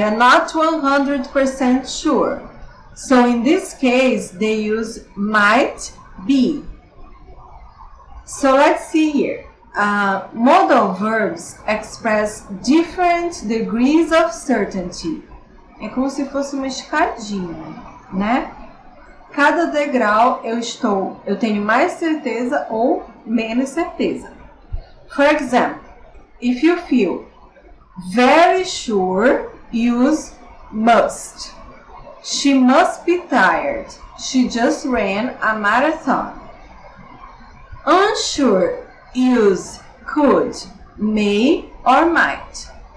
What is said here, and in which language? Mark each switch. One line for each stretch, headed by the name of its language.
English: They are not 100% sure. So in this case, they use might be. So let's see here. Modal verbs express different degrees of certainty.
Portuguese: É como se fosse uma escadinha, né? Cada degrau eu tenho mais certeza ou menos certeza.
English: For example, if you feel very sure, use must. She must be tired. She just ran a marathon. Unsure, use could, may, or might.